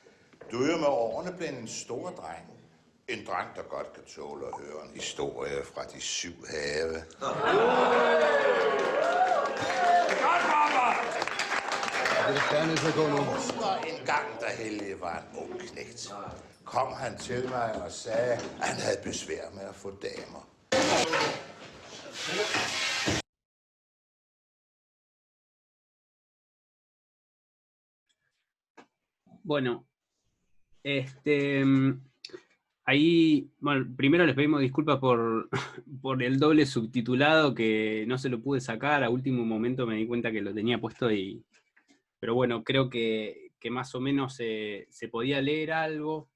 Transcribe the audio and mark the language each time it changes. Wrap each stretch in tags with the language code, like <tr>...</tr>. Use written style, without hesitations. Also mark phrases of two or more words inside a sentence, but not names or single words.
<da>Du er jo med årene blevet en stor dreng. En dreng, der godt kan tåle at høre en historie fra de 7 have. Husk en gang, da Helge var en ung knægt, kom han til mig og sagde, at han havde besvær med at få damer.</da> <es>Bueno, ahí, bueno, primero les pedimos disculpas por el doble subtitulado que no se lo pude sacar, a último momento me di cuenta que lo tenía puesto pero bueno, creo que más o menos se podía leer algo.</es>